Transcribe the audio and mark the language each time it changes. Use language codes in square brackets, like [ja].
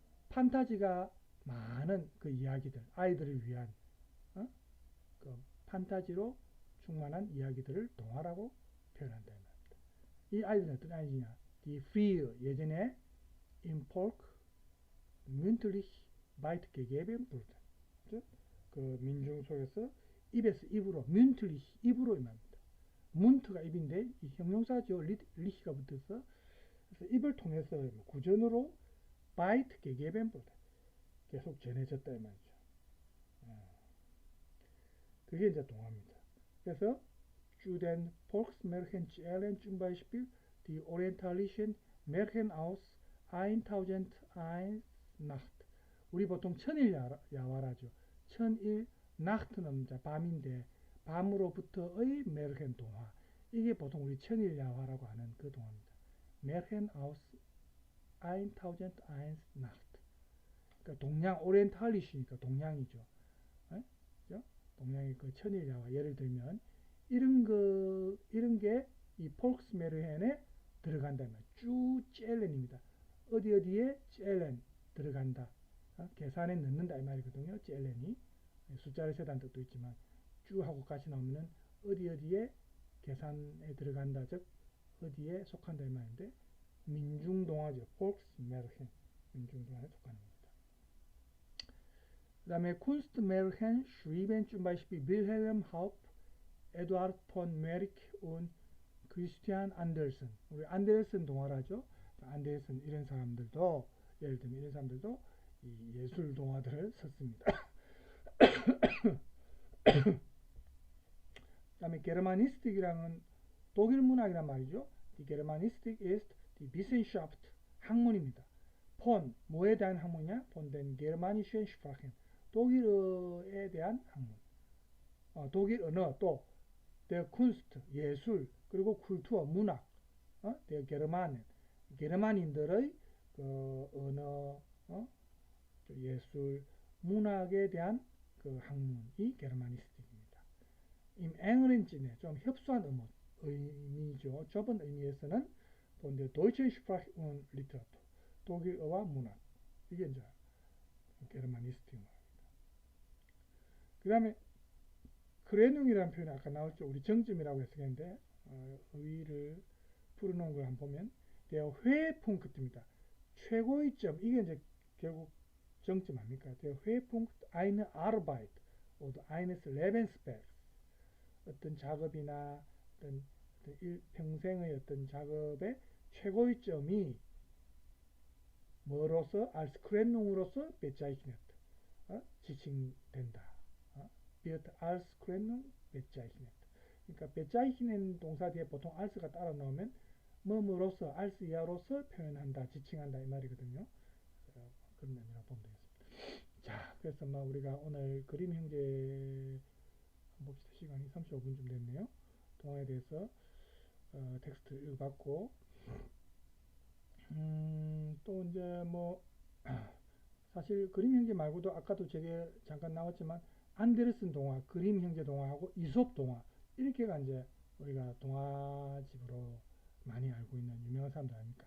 [ko] 판타지가 많은 그 이야기들, 아이들을 위한 그 판타지로 충만한 이야기들을 동화라고 표현한다 이 말입니다. 이 아이들은 어떤 아이들이냐? [de] Die früher 예전에 im Volk mündlich weitergegeben wurden. [ko] 그 민중 속에서 입에서 입으로 mündlich 입으로 이 말입니다. 문트가 입인데 이 형용사죠. 리히가 붙어서 그래서 입을 통해서 구전으로 weitergegeben wurden. 계속 전해졌다 이 말이죠. 그게 이제 동화입니다. [de] 그래서 zu den Volksmärchen zum Beispiel die orientalischen Märchen aus 1001 Nacht. [ko] 우리 보통 천일 야화라죠. 천일 나트는 밤인데 밤으로부터의 메르헨 동화. 이게 보통 우리 천일 야화라고 하는 그 동화입니다. [de] Märchen aus 1001 Nacht. [ko] 그러니까 동양 오리엔탈리시니까 동양이죠. 그죠? 동양의 그 천일 야화. 예를 들면 이런 게 이 폴크스메르헨에 들어간다면 쭉 젤렌입니다. 어디에 젤렌 들어간다. 계산에 넣는다 이 말이거든요. 젤렌이 숫자를 세다는 뜻도 있지만 쭉 하고 같이 나오면은 어디에 계산에 들어간다. 즉 어디에 속한다 이 말인데 민중동화죠. 폴크스메르헨 민중동화에 속하는 겁니다. [de] 그 다음에 Kunstmärchen schrieben zum Beispiel Wilhelm Haupt, Eduard von Meyrick und Christian Andersen. [ko] 우리 안데르슨 동화라죠. 안데르슨 이런 사람들도 예를 들면 이런 사람들도 이 예술 동화들을 썼습니다. 그 다음에 게르마니스틱이라는 독일 문학이란 말이죠. [de] Die Germanistik ist die Wissenschaft 학문입니다. [ko] 폰 뭐에 대한 학문이냐? [de] von den germanischen Sprachen 독일어에 대한 학문. [ko] 독일 언어 또 der Kunst 예술 그리고 쿨투어 문학 der Germanen 게르만인들의 그 언어 예술 문학에 대한 그 학문이 게르마니스틱입니다. 임 engeren Sinne 좀 협소한 의미죠. [de] 좁은 의미에서는 von der deutschen Sprache und Literatur 독일어와 문학 이게 이제 게르마니스틱입니다. [ko] 그 다음에 크레눔이라는 표현이 아까 나왔죠. 우리 정점이라고 했었는데 의의를 풀어놓은 걸 한번 보면 der Höhepunkt 입니다. 최고의 점 이게 이제 결국 정점 아닙니까? Der Höhepunkt einer Arbeit oder eines Lebenswerks 어떤 작업이나 어떤 평생의 어떤 작업의 최고의 점이 뭐로서 als Krönung 으로서 bezeichnet 지칭된다. [de] wird als Krönung bezeichnet. [ko] 그러니까 bezeichnen 동사 뒤에 보통 als가 따라 나오면 뭐뭐로서 als 이하로서 표현한다, 지칭한다 이 말이거든요. 그런 의미라고 보면 되겠습니다. 자, 그래서 우리가 오늘 그림 형제 봅시다. 시간이 35분쯤 됐네요. 동화에 대해서 텍스트 읽어봤고 또 이제 사실 그림 형제 말고도 아까도 제게 잠깐 나왔지만 안데르슨 동화, 그림 형제 동화하고 이솝 동화 이렇게가 이제 우리가 동화집으로 많이 알고 있는 유명한 사람들 아닙니까?